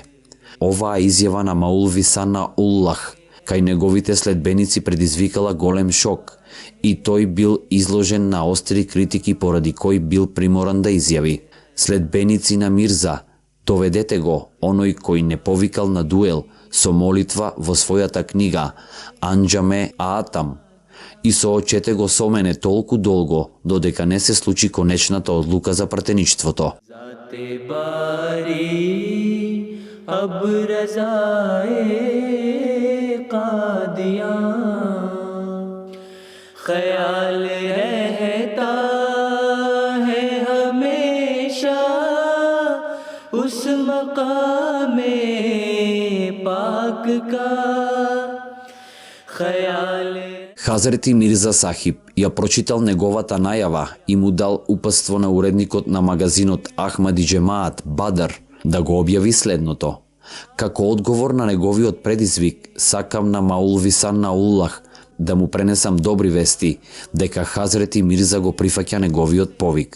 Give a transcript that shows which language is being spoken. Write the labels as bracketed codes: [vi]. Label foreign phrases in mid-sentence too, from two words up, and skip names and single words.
[mk] Оваа изјава на Маулви Сана Уллах кај неговите следбеници предизвикала голем шок и тој бил изложен на остри критики поради кој бил приморан да изјави: следбеници на Мирза, доведете го оној кој не повикал на дуел со молитва во својата книга Анџаме Аатам и соочете го со мене толку долго додека не се случи конечната одлука за пратеничеството. [ur] ذاتِ باری اب رضائے قادیاں خیال رہتا ہے ہمیشہ اس مقامِ پاک کا خیال. [mk] Хазрети Мирза Сахиб ја прочитал неговата најава и му дал упатство на уредникот на магазинот Ахмади Джемаат Бадр да го објави следното: како одговор на неговиот предизвик, сакам на Маулви Сана Уллах да му пренесам добри вести дека Хазрети Мирза го прифаќа неговиот повик.